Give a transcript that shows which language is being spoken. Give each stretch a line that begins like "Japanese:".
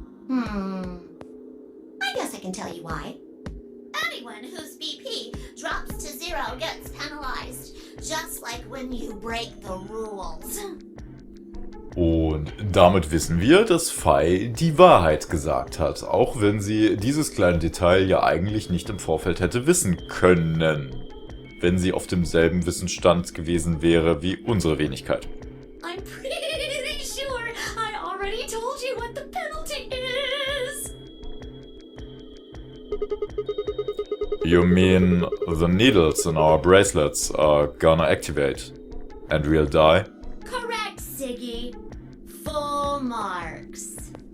English: I guess I can tell you why. Anyone whose BP drops to 0 gets penalized. Just like when you break the rules.
German: Und damit wissen wir, dass Fei die Wahrheit gesagt hat, auch wenn sie dieses kleine Detail ja eigentlich nicht im Vorfeld hätte wissen können, wenn sie auf demselben Wissensstand gewesen wäre wie unsere Wenigkeit.
English: I'm pretty sure I already told you what the penalty is. You mean the needles in our bracelets are gonna activate and we'll die? Correct, Siggy. Full marks.